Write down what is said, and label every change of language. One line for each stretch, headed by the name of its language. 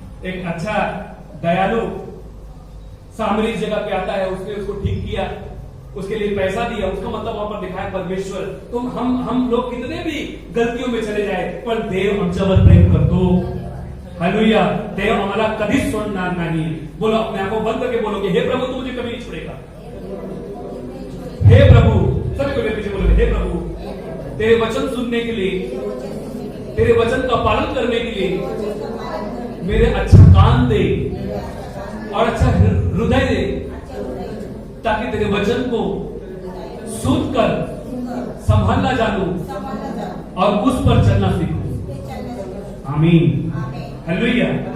Hindi: एक अच्छा दयालु सामरी जगह पे आता है, उसने उसको ठीक किया, उसके लिए पैसा दिया। उसका मतलब वहां पर दिखाया परमेश्वर। तुम हम लोग कितने भी गलतियों में चले जाए, पर
Marathi: देव आमच्यावर प्रेम करतो।
Hindi: हालेलुया।
Marathi: देव आम्हाला कधीच सोडणार नाही।
Hindi: बोलो, अपने आप को बंद करके बोलो कि हे प्रभु तू मुझे कभी नहीं छोड़ेगा। हे प्रभु, सभी को मेरे पीछे बोलोगे, हे प्रभु तेरे वचन सुनने के लिए, तेरे वचन का पालन करने के लिए मेरे अच्छा कान दे और अच्छा हृदय दे, ताकि तेरे वचन को सुनकर संभालना जानूं और उस पर चलना सीखूं। आमीन। हालेलुया।